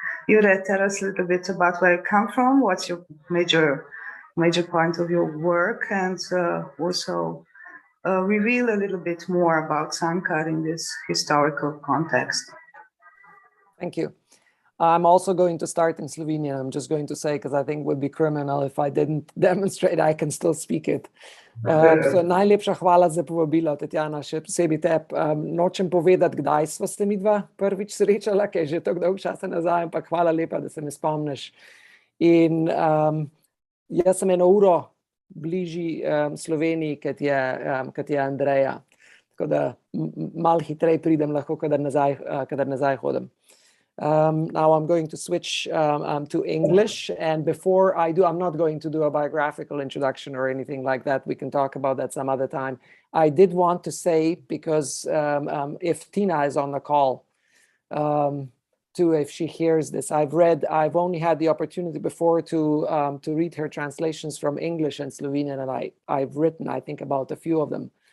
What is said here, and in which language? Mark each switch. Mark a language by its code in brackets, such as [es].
[en] Jure, tell us a little bit about where you come from, what's your major point of your work, and also reveal a little bit more about Cankar in this historical context. Thank you. I'm also going to start in Slovenian. I'm just going to say, because I think it would be criminal if I didn't demonstrate I can still speak it. [sl] So najlepša hvala za povabilo, Tatjana, še posebej tebi. Nočem povedati, kdaj sva se midva prvič srečala, ker je že tako dolgo časa nazaj, ampak hvala lepa, da se me spomniš. In jaz sem 1 uro bližji Sloveniji, kot je Andreja. Tako da malo hitreje pridem lahko, kadar nazaj hodim. [en] Now I'm going to switch to English, and before I do, I'm not going to do a biographical introduction or anything like that. We can talk about that some other time. I did want to say, because if Tina is on the call, too, if she hears this, I've only had the opportunity before to read her translations from English and Slovenian, and I've written, I think, about a few of them.